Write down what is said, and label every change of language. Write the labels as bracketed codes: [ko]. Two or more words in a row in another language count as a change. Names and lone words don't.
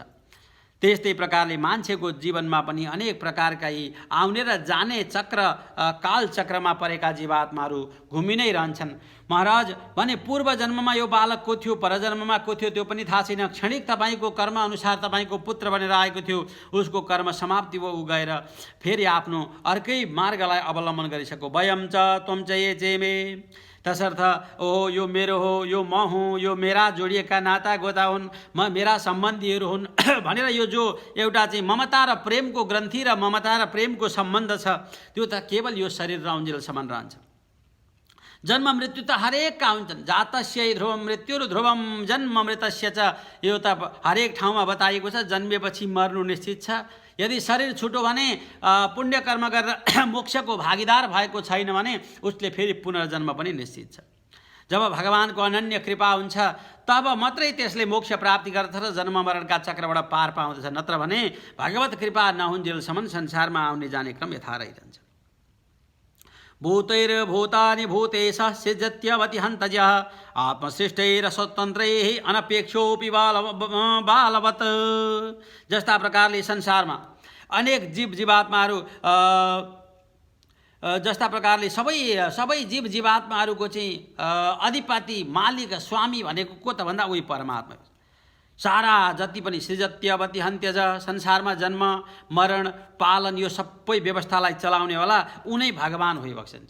[ne] त्यस्तै प्रकारले मान्छेको जीवनमा पनि अनेक प्रकारका यी आउने र जाने चक्र, काल चक्रमा परेका जीवात्माहरू घुमि नै रहन्छन्। महाराज भने पूर्व जन्ममा यो बालक को थियो, परजन्ममा को थियो त्यो पनि थाहा छैन। क्षणिक तपाईँको कर्म अनुसार तपाईँको पुत्र बनेर आएको थियो, उसको कर्म समाप्ति भयो, ऊ गएर फेरि आफ्नो अर्कै मार्गलाई अवलम्बन गरिसक्यो। [sa] वयम च त्वम च ये चेमे, [ne] तसर्थ ओहो यो मेरो हो, यो म हुँ, यो मेरा जोडिएका नाता गोता हुन्, मेरा सम्बन्धीहरू हुन् भनेर यो जो एउटा चाहिँ ममता र प्रेमको ग्रन्थि र ममता र प्रेमको सम्बन्ध छ, त्यो त केवल यो शरीर र उन्जेलसम्म रहन्छ। जन्म मृत्यु त हरेकका हुन्छन्। [sa] जातस्य ध्रुवम मृत्युर ध्रुवम जन्म मृतस्य च, [ne] यो त हरेक ठाउँमा बताइएको छ। जन्मेपछि मर्नु निश्चित छ। यदि शरीर छुट्यो भने पुण्य कर्म गरेर मोक्षको भागीदार भएको छैन भने उसले फेरि पुनर्जन्म पनि निश्चित छ। जब भगवानको अनन्य कृपा हुन्छ तब मात्रै त्यसले मोक्ष प्राप्ति गर्छ र जन्म मरणका चक्रबाट पार पाउँदछ। नत्र भने भगवत कृपा नहुन्जेलसम्म संसारमा आउने जाने क्रम यथा रहिरहन्छ। [sa] भूतैर्भूतानि भूतेश सिजत्यवति हन्तजः आत्मसृष्टैर स्वतन्त्रैः अनपेक्षोऽपि बालवत्। [ne] जस्ता प्रकारले संसारमा अनेक जीव जीवात्माहरू, जस्ता प्रकारले सबै जीव जीवात्माहरूको चाहिँ अधिपति, मालिक, स्वामी भनेको को त भन्दा उही परमात्मा। सारा जति पनि [sa] सृजत्यवति हन्त्यज, [ne] संसारमा जन्म मरण पालन यो सबै व्यवस्थालाई चलाउनेवाला उनै भगवान भइबक्सन्छ।